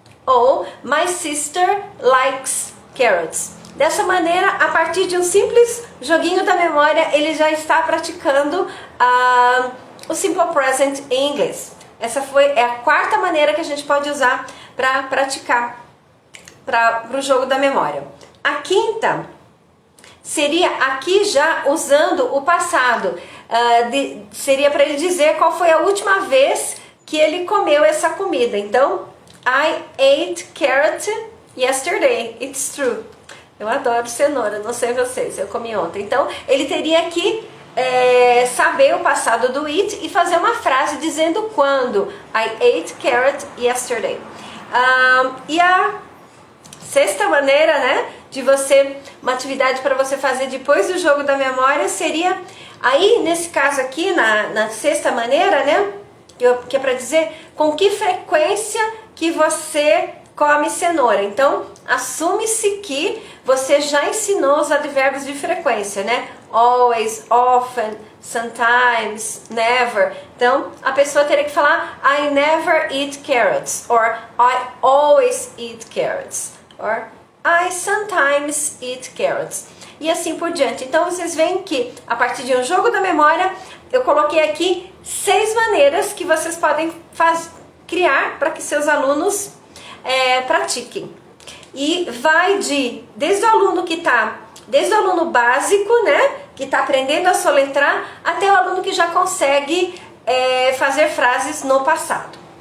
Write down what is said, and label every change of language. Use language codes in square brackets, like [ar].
[en] Ou, my sister likes carrots. [pt] Dessa maneira, a partir de um simples joguinho da memória, ele já está praticando o simple present em inglês. Essa é a quarta maneira que a gente pode usar para praticar para o jogo da memória. A quinta seria aqui já usando o passado. Seria para ele dizer qual foi a última vez que ele comeu essa comida. [en] Então, I ate carrot yesterday. It's true. [pt] Eu adoro cenoura, não sei vocês, eu comi ontem. Então, ele teria que saber o passado do eat e fazer uma frase dizendo quando. [en] I ate carrot yesterday. [pt] E a sexta maneira, né, de uma atividade para você fazer depois do jogo da memória seria, aí nesse caso aqui, na sexta maneira, né, que é para dizer com que frequência que você come cenoura. Então, assume-se que você já ensinou os advérbios de frequência, né? [en] Always, often, sometimes, never. [pt] Então, a pessoa teria que falar [en] I never eat carrots, or I always eat carrots, or I sometimes eat carrots. [pt] E assim por diante. Então, vocês veem que, a partir de um jogo da memória, eu coloquei aqui 6 maneiras que vocês podem criar para que seus alunos pratiquem. E vai desde o aluno básico, né, que está aprendendo a soletrar, até o aluno que já consegue fazer frases no passado.